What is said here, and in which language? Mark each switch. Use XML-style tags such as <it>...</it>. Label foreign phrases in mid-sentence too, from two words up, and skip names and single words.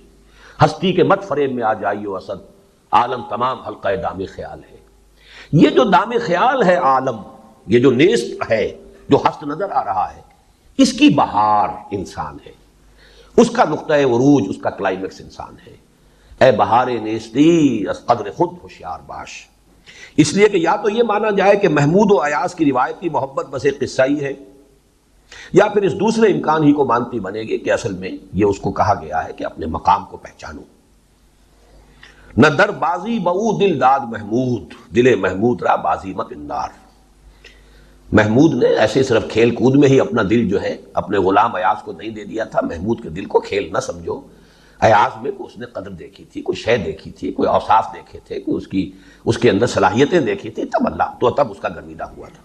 <ur>ہستی کے مت فریب میں آ جائیو اسد, عالم تمام حلقہ دام خیال ہے. یہ جو دام خیال ہے عالم, یہ جو نیست ہے, جو ہست نظر آ رہا ہے, اس کی بہار انسان ہے, اس کا نقطۂ عروج, اس کا کلائمیکس انسان ہے.</ur> <fa>اے بہار نیستی از قدر خود ہوشیار باش.</fa> <ur>اس لیے کہ یا تو یہ مانا جائے کہ محمود و ایاز کی روایتی محبت بس ایک قصہ ہی ہے, یا پھر اس دوسرے امکان ہی کو مانتی بنے گی کہ اصل میں یہ اس کو کہا گیا ہے کہ اپنے مقام کو پہچانو.</ur> <fa>نہ در بازی بہو دل داد محمود, دل محمود را بازی مت اندار.</fa> <ur>محمود نے ایسے صرف کھیل کود میں ہی اپنا دل جو ہے اپنے غلام ایاز کو نہیں دے دیا تھا. محمود کے دل کو کھیل نہ سمجھو. ایاز میں اس نے قدر دیکھی تھی, کوئی شے دیکھی تھی, کوئی اوصاف دیکھے تھے, کوئی اس کے اندر صلاحیتیں دیکھی تھی, تب اللہ تو تب اس کا گرمیدہ ہوا تھا.</ur>